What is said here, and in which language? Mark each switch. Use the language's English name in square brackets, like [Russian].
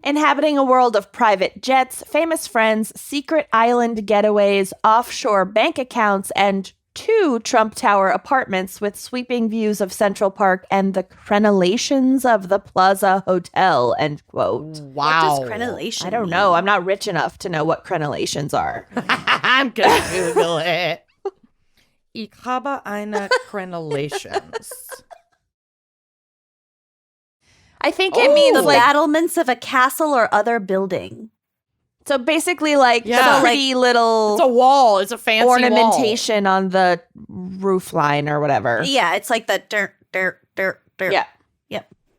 [English] Inhabiting a world of private jets, famous friends, secret island getaways, offshore bank accounts, and 2 Trump Tower apartments with sweeping views of Central Park and the crenellations of the Plaza Hotel, end quote. Wow. What does crenellation I don't know. I'm not rich enough to know what crenellations are. I'm gonna Google it. [German] Ich habe eine Crenellations. [English] I think it means the like battlements of a castle or other building. so basically like Yeah. the pretty little It's a wall. It's a fancy ornamentation on the roof line or whatever. Yeah, it's like the dirt. Yeah. Yep.